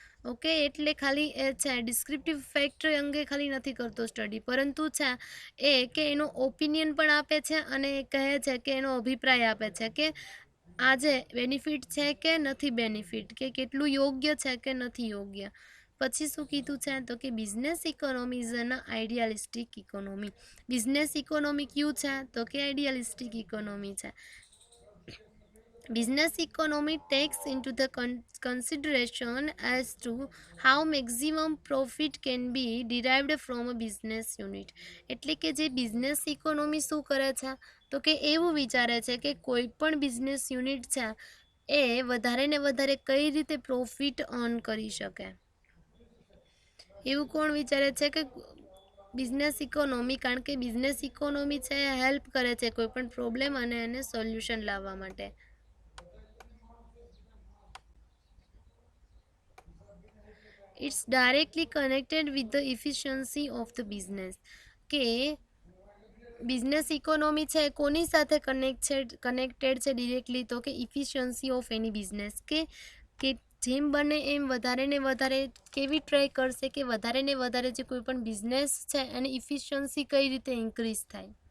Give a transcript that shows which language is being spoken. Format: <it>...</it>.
<gu>Okay, એટલે ખાલી એ છે ડિસ્ક્રિપ્ટિવ ફેક્ટ અંગે ખાલી નથી કરતો સ્ટડી, પરંતુ છે કે એનો ઓપિનિયન પણ આપે છે અને કહે છે કે એનો અભિપ્રાય આપે છે કે આજે બેનિફિટ છે કે નથી બેનિફિટ, કે કેટલું યોગ્ય છે કે નથી યોગ્ય. પછી શું કીધું છે, તો કે</gu> <en>Business economy is an idealistic economy.</en> <gu>Business economy કયું છે, તો કે આઈડિયાલિસ્ટિક ઇકોનોમી છે.</gu> <en>Business economy takes into the consideration as to how maximum profit can be derived from a business unit.</en> <gu>એટલે કે જે બિઝનેસ ઇકોનોમી શું કરે છે, તો કે એવું વિચારે છે કે કોઈ પણ બિઝનેસ યુનિટ છે એ વધારે ને વધારે કઈ રીતે પ્રોફિટ અર્ન કરી શકે. એવું કોણ વિચારે છે, કે બિઝનેસ ઇકોનોમી. કારણ કે બિઝનેસ ઇકોનોમી છે એ હેલ્પ કરે છે કોઈ પણ પ્રોબ્લેમ અને એને સોલ્યુશન લાવવા માટે.</gu> <en>It's directly connected with the efficiency of the business.</en> <gu>કે બિઝનેસ ઇકોનોમી છે કોની સાથે કનેક્ટેડ છે ડિરેક્ટલી, તો કે ઇફિશિયન્સી ઓફ એની બિઝનેસ. કે જેમ બને એમ વધારે ને વધારે કેવી ટ્રાય કરશે કે વધારે ને વધારે જે કોઈ પણ બિઝનેસ છે એની ઇફિશિયન્સી કઈ રીતે ઇન્ક્રીઝ થાય.</gu>